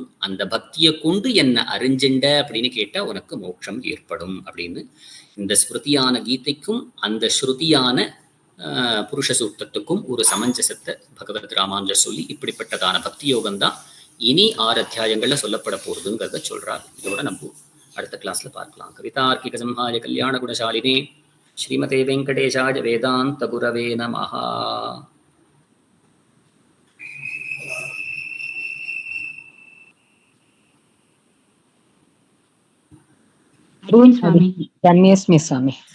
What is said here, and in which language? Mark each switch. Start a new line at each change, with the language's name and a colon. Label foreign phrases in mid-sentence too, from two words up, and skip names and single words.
Tamil: அந்த பக்தியை கொண்டு என்னை அறிஞ்சிண்ட அப்படின்னு கேட்டா உனக்கு மோட்சம் ஏற்படும் அப்படின்னு இந்த ஸ்மிருதியான கீதைக்கும் அந்த ஸ்ருதியான புருஷ சூக்தத்துக்கும் ஒரு சமஞ்சசத்தை பகவத் ராமானுஜர் சொல்லி, இப்படிப்பட்டதான பக்தி யோகம் தான் இனி 6 அத்தியாயங்கள்ல சொல்லப்பட போறதுங்கிறத சொல்றார். இதோட நம்ம அடுத்த கிளாஸ்ல பார்க்கலாம்.
Sanskrit: कवितार्किक सिंहाय कल्याण गुणशालिने श्रीमते वेङ्कटेशाय वेदान्त गुरवे नमः.
Kannada: ಧನ್ಯಸ್ಮಿ ಸ್ವಾಮಿ.